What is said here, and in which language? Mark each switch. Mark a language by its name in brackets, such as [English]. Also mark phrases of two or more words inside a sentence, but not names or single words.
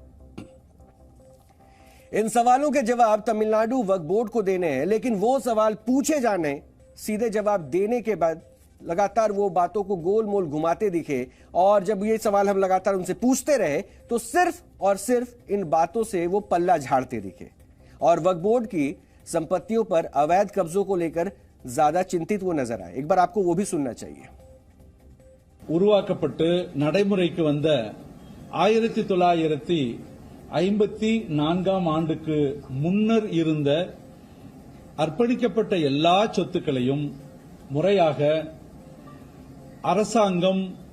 [Hindi] इन सवालों के जवाब तमिलनाडु वक्फ बोर्ड को देने हैं, लेकिन वो सवाल पूछे जाने, सीधे जवाब देने के बाद लगातार वो बातों को गोल मोल घुमाते दिखे, और जब ये सवाल हम लगातार उनसे पूछते रहे तो सिर्फ और सिर्फ इन बातों से वो पल्ला झाड़ते दिखे और वक्फ बोर्ड की संपत्तियों पर अवैध कब्जों को लेकर ज्यादा चिंतित वो नजर आए। एक बार आपको वो भी सुनना चाहिए। [Tamil] உருவாக்கப்பட்டு நடைமுறைக்கு வந்த 1954 ஆண்டுக்கு முன்னர் இருந்த அர்ப்பணிக்கப்பட்ட எல்லா சொத்துக்களையும் முறையாக அரசாங்கம்